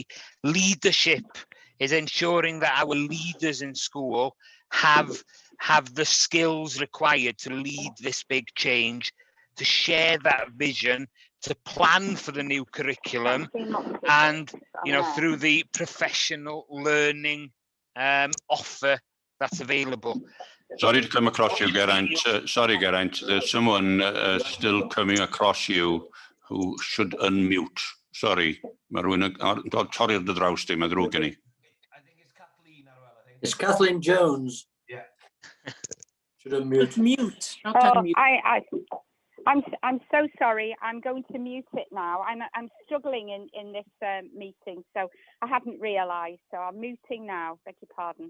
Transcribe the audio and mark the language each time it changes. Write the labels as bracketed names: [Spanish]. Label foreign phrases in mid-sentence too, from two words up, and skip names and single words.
[English] Leadership is ensuring that our leaders in school have the skills required to lead this big change, to share that vision, to plan for the new curriculum, and through the professional learning offer that's available. Sorry to come across you, Geraint. Sorry, Geraint. There's someone still coming across you who should unmute. Sorry. [Welsh] Mae rhywun yn dod torri'r dy draws di, mae ddrwg gen i. [English] I think it's Kathleen Arwell, I think. It's Kathleen Jones. Yeah. Should unmute. Mute. I'm so sorry. I'm going to mute it now. I'm struggling in this meeting, so I hadn't realised. So I'm muting now. Beg your pardon.